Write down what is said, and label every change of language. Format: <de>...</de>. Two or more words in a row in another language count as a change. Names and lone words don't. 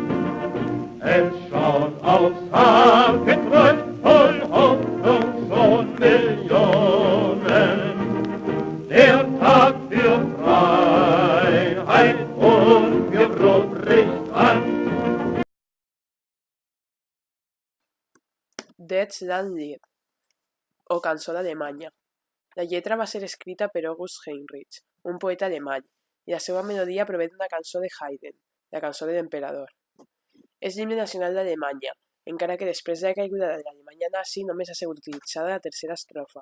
<de>Es schaut aufs Haar geträumt, voll Hoffnung schon Millionen. Der Tag für Freiheit und für Brot bricht an.</de> <ca>Deutschland Lied, o cançó d'Alemanya. La lletra va ser escrita per August Heinrich, un poeta alemany, i la seva melodia prové d'una cançó de Haydn, la cançó de l'emperador. És l'himne nacional d'Alemanya, encara que després de la caiguda de l'Alemanya nazi només ha sigut utilitzada la tercera estrofa.</ca>